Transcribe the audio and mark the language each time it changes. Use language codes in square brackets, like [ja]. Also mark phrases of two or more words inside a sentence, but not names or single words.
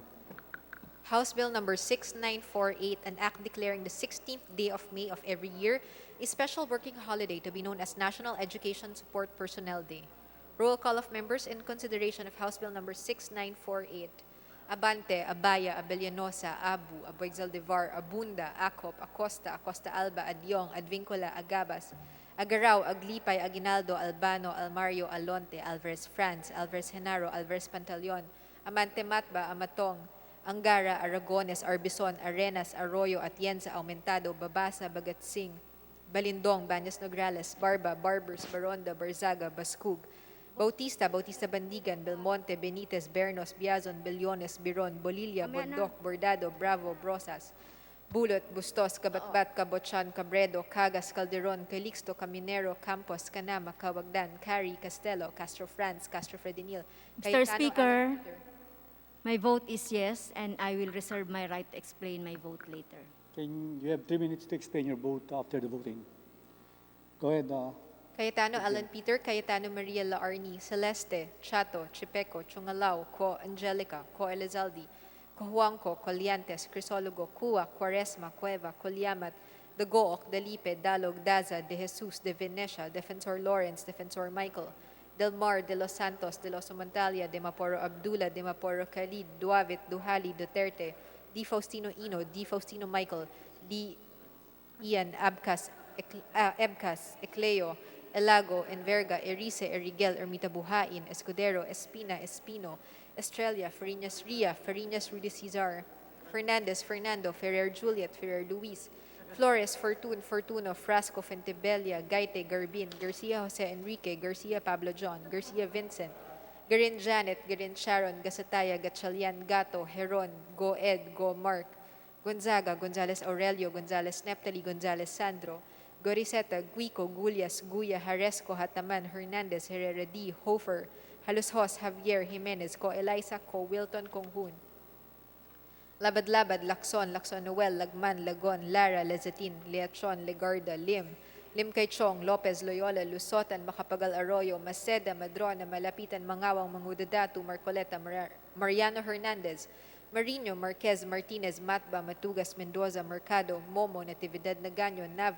[en] House Bill number 6948, an act declaring the 16th day of May of every year a special working holiday to be known as National Education Support Personnel Day. Roll call of members in consideration of House Bill number 6948. Abante, Abaya, Abellanosa, Abu, Aboig-Zaldivar, Abunda, Acop, Acosta, Acosta Alba, Adyong, Advincula, Agabas, Agaraw, Aglipay, Aguinaldo, Albano, Almario, Alonte, Alvarez Franz, Alvarez Genaro, Alvarez Pantaleon, Amante Matba, Amatong, Angara, Aragones, Arbison, Arenas, Arroyo, Atienza, Aumentado, Babasa, Bagatsing, Balindong, Bañas Nograles, Barba, Barbers, Baronda, Barzaga, Bascug, Bautista, Bautista Bandigan, Belmonte, Benitez, Bernos, Biazon, Billones, Biron, Bolilla, Bondoc, Bordado, Bravo, Brosas, Bulot, Bustos, Kabatbat, Cabochan, Cabredo, Cagas, Calderon, Calixto, Caminero, Campos, Canama, Cawagdan, Cari, Castelo, Castro France, Castro Fredinil, Mr. Speaker. My vote is yes, and I will reserve my right to explain my vote later. You have 3 minutes to explain your vote after the voting. Go ahead. Cayetano Alan Peter, Cayetano Maria Laarni, Celeste, Chato, Chipeco, Chungalao, Co Angelica, Co Elizalde, Cojuangco, Coliantes, Crisologo, Cua, Quaresma, Cueva, Coliamat, De Gooc, Delipe, Dalog, Daza, De Jesus, De Venecia, Defensor Lawrence, Defensor Michael, Del Mar, De Los Santos, De Los Montalia, De Maporo Abdullah, De Maporo Khalid, Duavit, Duhali, Duterte, Di Faustino Ino, Di Faustino Michael, Di Ian, Ebcas, Ecleo, Elago, Enverga, Erice, Erigel, Ermita Buhain, Escudero, Espina, Espino, Estrella, Farinas Ria, Farinas Rudy Cesar, Fernandez, Fernando, Ferrer Juliet, Ferrer Luis, Flores, Fortun, Fortuno, Frasco, Fentebella, Gaite, Garbin, Garcia Jose Enrique, Garcia Pablo John, Garcia Vincent, Garin Janet, Garin Sharon, Gasataya, Gatchalian, Gato, Heron, Go Ed, Go Mark, Gonzaga, Gonzales Aurelio, Gonzales Neptali, Gonzales Sandro, Goriseta, Guico, Gulias, Guya, Haresco, Hataman, Hernandez, Herrera D, Hofer, Halushos, Javier, Jimenez, Co Eliza, Co Wilton, Conghun, Labad-Labad, Lacson, Lacson Noel, Lagman, Lagon, Lara, Lezatin, Leachon, Legarda, Lim Kaychong, Lopez, Loyola, Lusotan, Macapagal Arroyo, Maceda, Madrona, Malapitan, Mangawang, Mangudadatu, Marcoleta, Mariano Hernandez, Marino, Marquez, Martinez, Matba, Matugas, Mendoza, Mercado, Momo, Natividad Nagaño, Nava,